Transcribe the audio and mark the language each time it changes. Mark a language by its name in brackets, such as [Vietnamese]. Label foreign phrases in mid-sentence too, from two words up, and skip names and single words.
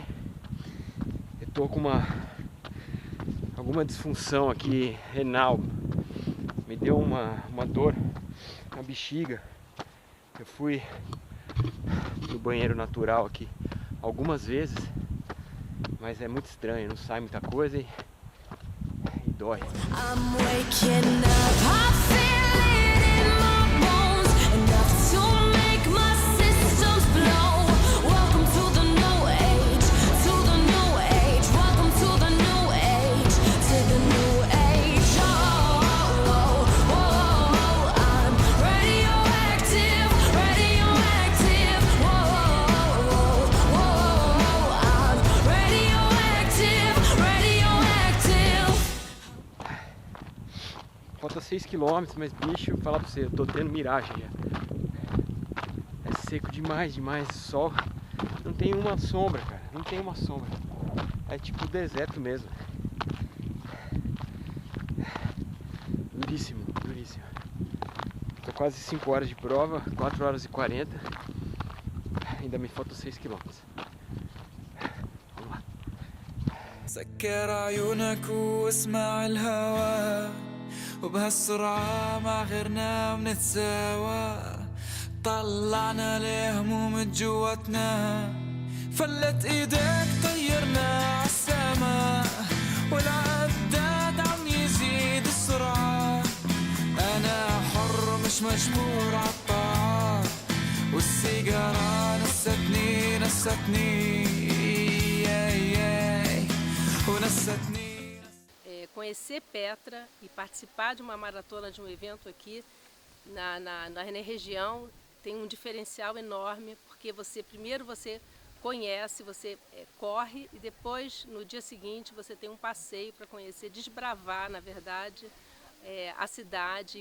[Portuguese] Eu tô com alguma disfunção aqui renal. Me deu uma dor na bexiga. Eu fui no banheiro natural aqui algumas vezes, mas é muito estranho, não sai muita coisa e dói. [English] I'm waking up, I feel it in my bones, enough to make my systems blow. Welcome to the new age, to the new age. Welcome to the new age, to the new age. Oh, oh, oh, oh, I'm radioactive, radioactive. Whoa, whoa, whoa, I'm radioactive, radioactive. [Portuguese] Falta 6 km, mas bicho, vou falar pra você, eu tô tendo miragem já. É seco demais, demais. Sol, não tem uma sombra, cara. Não tem uma sombra. É tipo deserto mesmo. Duríssimo, duríssimo. Tô quase 5 horas de prova, 4 horas e 40. Ainda me faltam 6 km. Vamos lá. [Arabic] سكر عيونك واسمع الهوى وبهالسرعة مع غيرنا بنتساوى طلعنا الهموم جواتنا فلت ايدك طيرنا عالسما والعداد عم يزيد السرعة انا حر مش مجبور عالطاعة والسيجارة نستني ونستني [Portuguese] Conhecer Petra e participar de uma maratona, de um evento aqui na região tem um diferencial enorme, porque primeiro você conhece, você corre e depois no dia seguinte você tem um passeio para conhecer, desbravar na verdade a cidade.